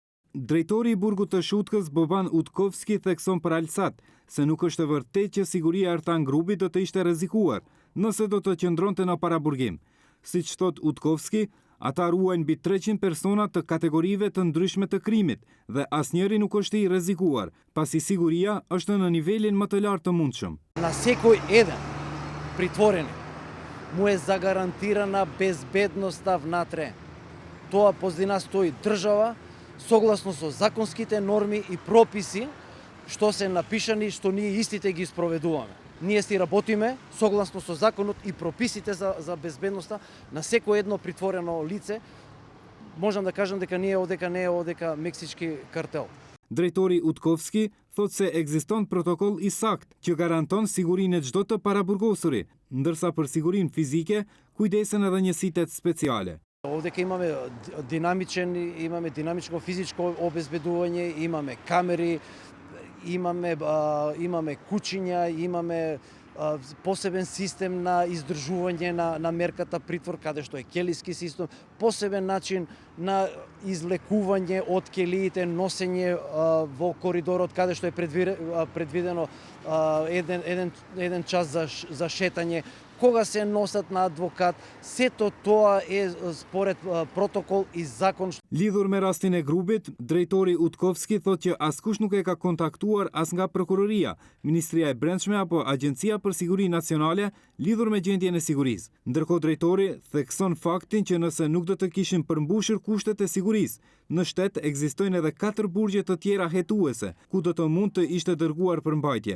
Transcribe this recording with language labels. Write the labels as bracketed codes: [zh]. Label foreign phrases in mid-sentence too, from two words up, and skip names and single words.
[sq] Drejtori i burgut të Shutkës Boban Utkovski thekson për Alsat se nuk është e vërtetë që siguria e Artan Grupit do të ishte rrezikuar nëse do të qëndronte në paraburgim. Siç thot Utkovski, ata ruajnë mbi 300 persona të kategorive të ndryshme të krimit dhe asnjëri nuk është i rrezikuar, pasi siguria është në nivelin më të lartë të mundshëm. [mk] На секој еден притворени му е загарантирана безбедноста внатре. Тоа позади нас стои држава, согласно со законските норми и прописи што се напишани, што ние истите ги спроведуваме. Ние си работиме согласно со законот и прописите за безбедноста на секој едно притворено лице. Можам да кажам дека не е одека мексички картел. [sq] Drejtori Utkovski thot se ekziston protokoll i sakt që garanton sigurinë e çdo të paraburgosuri, ndërsa për sigurinë fizike kujdesen edhe njësitë speciale. [mk] Овдека имаме динамичко физичко обезбедување, имаме камери, имаме кучиња, имаме посебен систем на издржување на мерката притвор, каде што е келиски систем, посебен начин на излекување од келиите, носење во коридорот, каде што е предвидено еден час за шетање, кога се носат на адвокат, сето тоа е според протокол и закон. [sq] Lidhur me rastin e grupit, drejtori Utkovski thot që askush nuk e ka kontaktuar as nga prokuroria, Ministria e Brendshme apo Agjencia për Siguri Nacionale lidhur me gjendjen e sigurisë. Ndërkohë drejtori thekson faktin që nëse nuk do të kishin përmbushur kushtet e sigurisë, në shtet ekzistojnë edhe 4 burgje të tjera hetuese, ku do të mund të ishte dërguar për mbajtje.